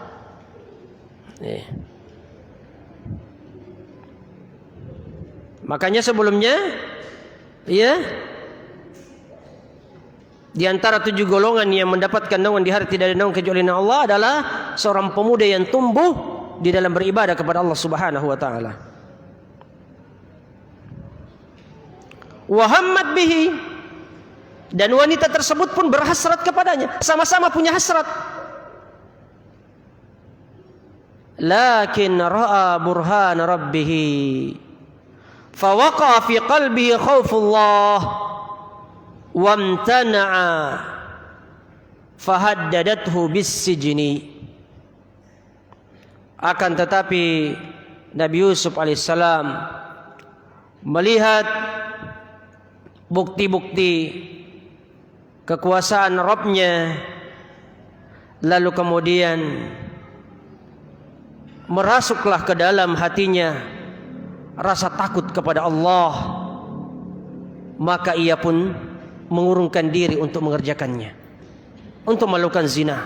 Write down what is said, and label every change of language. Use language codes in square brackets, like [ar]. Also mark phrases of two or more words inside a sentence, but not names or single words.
[id] Makanya sebelumnya, ya, di antara 7 golongan yang mendapatkan naungan di hari tidak ada naungan kecuali Allah adalah seorang pemuda yang tumbuh di dalam beribadah kepada Allah [ar] سبحانه وتعالى. وهمت به, [id] dan wanita tersebut pun berhasrat kepadanya, sama-sama punya hasrat. [ar] لكن رأى برهان ربه فوقع في قلبه خوف الله وامتنع فهددته بالسجن. [id] Akan tetapi Nabi Yusuf alaihissalam melihat bukti-bukti kekuasaan Rabb-Nya, lalu kemudian merasuklah ke dalam hatinya rasa takut kepada Allah, maka ia pun mengurungkan diri untuk mengerjakannya, untuk melakukan zina.